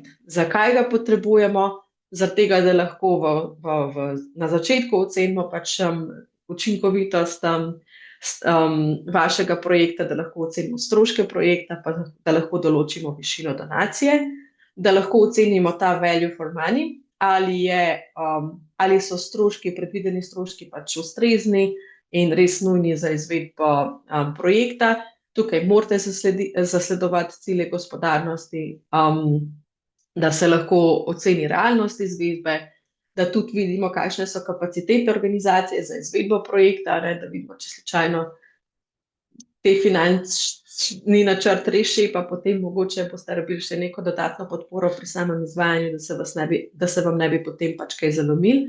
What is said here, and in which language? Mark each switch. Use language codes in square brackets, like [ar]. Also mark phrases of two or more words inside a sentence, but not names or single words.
[sl] Zakaj ga potrebujemo? Zaradi tega, da lahko na začetku ocenimo pač učinkovitost vašega projekta, da lahko ocenimo stroške projekta, pa da lahko določimo višino donacije, da lahko ocenimo ta [en] value for money, [sl] ali so predvideni stroški pač ustrezni in res nujni za izvedbo projekta. tukaj morate zasledovati cilje gospodarnosti, da se lahko oceni realnost izvedbe, da tudi vidimo, kakšne so kapacitete organizacije za izvedbo projekta, ne, da vidimo, če slučajno te finančni načrt res šepa, potem mogoče boste rabili še neko dodatno podporo pri samem izvajanju, da se vam ne bi potem pač kaj zalomili.